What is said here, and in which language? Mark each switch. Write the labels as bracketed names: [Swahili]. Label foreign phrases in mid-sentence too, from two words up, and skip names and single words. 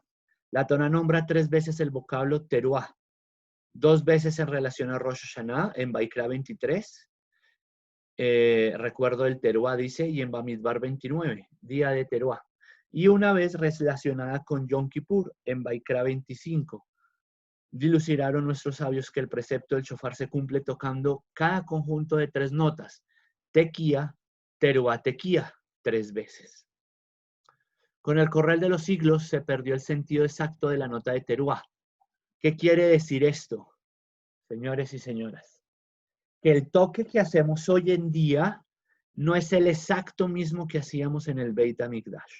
[Spanish] La Torá nombra 3 veces el vocablo Teruá, 2 veces en relación a Rosh Hashanah, en Vaikra 23, recuerdo el Teruá dice, y en Bamidbar 29, día de Teruá. Y una vez relacionada con Yom Kippur, en Vaikra 25. Dilucidaron nuestros sabios que el precepto del shofar se cumple tocando cada conjunto de 3 notas. Tequía, Teruá, tequía, 3 veces. Con el correr de los siglos se perdió el sentido exacto de la nota de Teruá. ¿Qué quiere decir esto, señores y señoras? Que el toque que hacemos hoy en día no es el exacto mismo que hacíamos en el Beit HaMikdash.